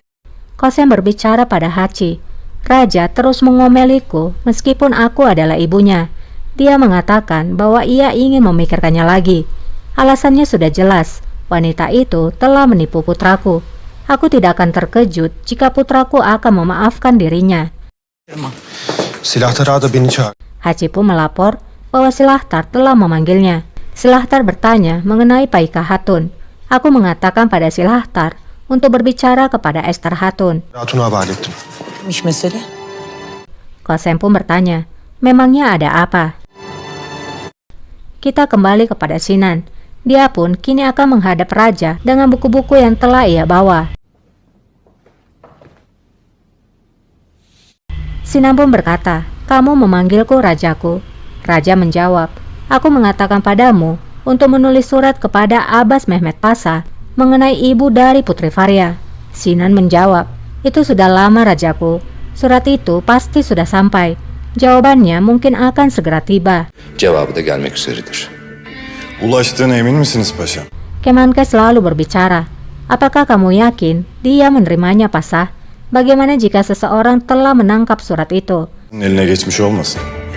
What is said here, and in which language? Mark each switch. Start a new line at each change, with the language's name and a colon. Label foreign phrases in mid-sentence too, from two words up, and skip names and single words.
Indonesian: Kosem berbicara pada Hachi. Raja terus mengomeliku meskipun aku adalah ibunya. Dia mengatakan bahwa ia ingin memikirkannya lagi. Alasannya sudah jelas, wanita itu telah menipu putraku. Aku tidak akan terkejut jika putraku akan memaafkan dirinya.
Turkish: Silahtar ağa da beni çağır.
Indonesian: Hachi pun melapor bahwa Silahtar telah memanggilnya. Silahtar bertanya mengenai Paika Hatun. Aku mengatakan pada Silahtar untuk berbicara kepada Esther Hatun.
Turkish: Hatun'u havale ettim. iş mesele.
Indonesian: Kosem pun bertanya, memangnya ada apa? Kita kembali kepada Sinan. Dia pun kini akan menghadap raja dengan buku-buku yang telah ia bawa. Sinan pun berkata, kamu memanggilku rajaku. Raja menjawab, aku mengatakan padamu untuk menulis surat kepada Abbas Mehmet Pasha mengenai ibu dari Putri Faria. Sinan menjawab, itu sudah lama rajaku. Surat itu pasti sudah sampai. Jawabannya mungkin akan segera tiba.
Turkish: Cevabı da gelmek üzeredir. Ulaştığına emin misiniz paşam?
Indonesian: Kemenkes selalu berbicara. Apakah kamu yakin dia menerimanya, Pasha? Bagaimana jika seseorang telah menangkap surat itu?
Turkish: Eline geçmiş olmasın.